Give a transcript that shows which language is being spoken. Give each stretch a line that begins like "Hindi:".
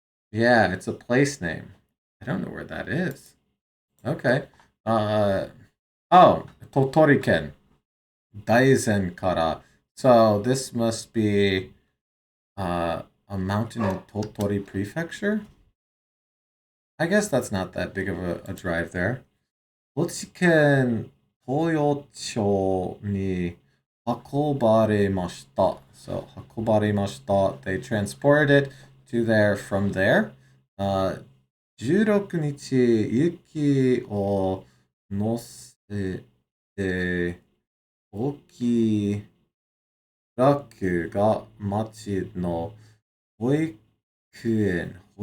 English: Yeah, it's a place name. I don't know where that is. Okay. Oh, Totoriken.
Japanese: Daizen kara.
English: So this must be a mountain in Totori Prefecture? I guess that's not that big of a drive there.
Japanese: 高知県東洋町に運ばれました。 So, 運ばれました.
English: They transported it to there from there.
Japanese: 16日、雪を乗せて、大きいトラックが町の保育園.